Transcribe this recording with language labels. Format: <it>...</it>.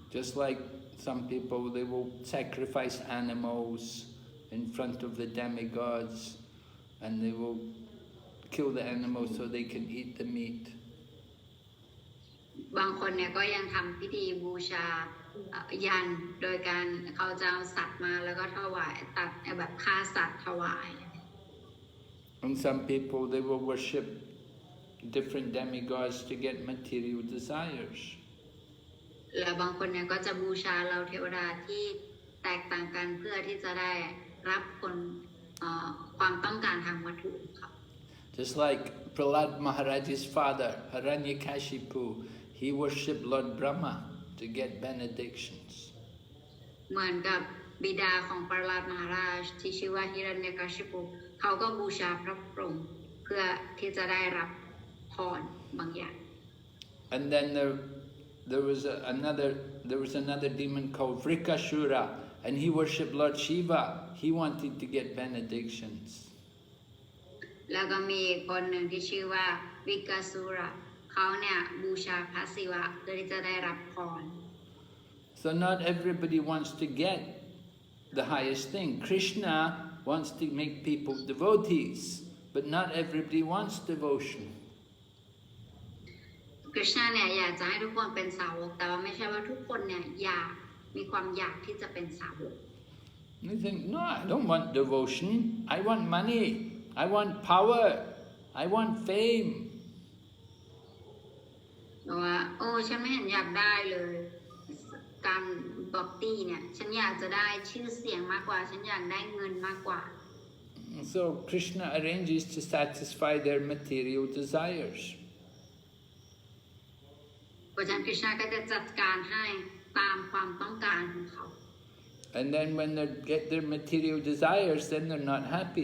<en>Just like some people, they will sacrifice animals in front of the demigods, and they will kill the animals so they can eat the meat.</en> <th>บางคนเนี่ยก็ยังทำพิธีบูชายันโดยการเขาจะเอาสัตว์มาแล้วก็ถวายตัดแบบฆ่าสัตว์ถวาย</th> <en>And some people, they will worship different demigods to get material desires.</en> <th>และบางคนเนี่ยก็จะบูชาเหล่าเทวดาที่แตกต่างกันเพื่อที่จะได้รับผลความต้องการทางวัตถุครับ</th> <en>Just like Prahlad Maharaj's father, Hiranyakashipu, he worshipped Lord Brahma to get benedictions.</en> <th>เหมือนกับบิดาของประหลาดมหาราชที่ชื่อว่าฮิรัญยกชิปุเขาก็บูชาพระพรหมเพื่อที่จะได้รับพรบางอย่าง</th> <en>And then there was another demon called Vrikashura, and he worshipped Lord Shiva. He wanted to get benedictions.</en> <th>แล้วก็มีคนหนึ่งที่ชื่อว่าวิกาสุระเขาเนี่ยบูชาพระศิวะเพื่อที่จะได้รับพร</th> <en>So not everybody wants to get the highest thing. Krishna wants to make people devotees, but not everybody wants devotion.</en> <th>คริชนาเนี่ยอยากจะให้ทุกคนเป็นสาวกแต่ว่าไม่ใช่ว่าทุกคนเนี่ยมีความอยากที่จะเป็นสาวก</th> <en>You think, no, I don't want devotion. I want money. I want power. I want fame.</en> <th>แต่ว่าฉันไม่เห็นอยากได้เลยการบ็อกตี้เนี่ยฉันอยากจะได้ชื่อเสียงมากกว่าฉันอยากได้เงินมากกว่า</th> <en>So Krishna arranges to satisfy their material desires.</en> <th>เพราะฉะนั้นคริชนาก็จะจัดการให้ตามความต้องการของเขา</th> <en>And then when they get their material desires, then they're not happy.</en>